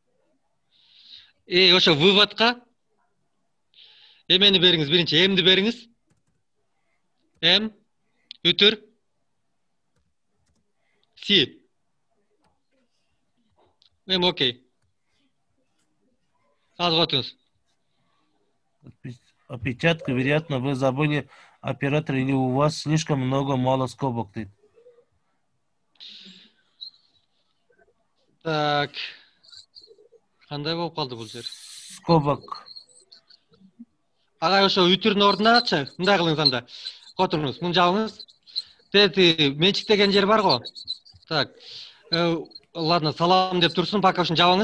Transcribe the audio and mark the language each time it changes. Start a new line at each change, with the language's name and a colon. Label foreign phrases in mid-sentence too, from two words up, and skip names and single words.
Kyrgyz: Ошо выводко эмени бериңиз, биринчи Мди бериңиз. М, ütүр, Си. Окей. Азыр отуңуз.
Russian: Опечатка, вероятно, вы забыли оператор или у вас слишком мало скобок.
Kyrgyz: Так. Кандай болуп калды бул жер? Скобок. Агай, ошо ütүрдүн ордуначы, мындай кылыңыз анда. Отуруңуз, муну жабыңыз. Тети менчиктеген жер бар го. Так. Ладно, салам деп турсун, пока ушуну жабыңыз.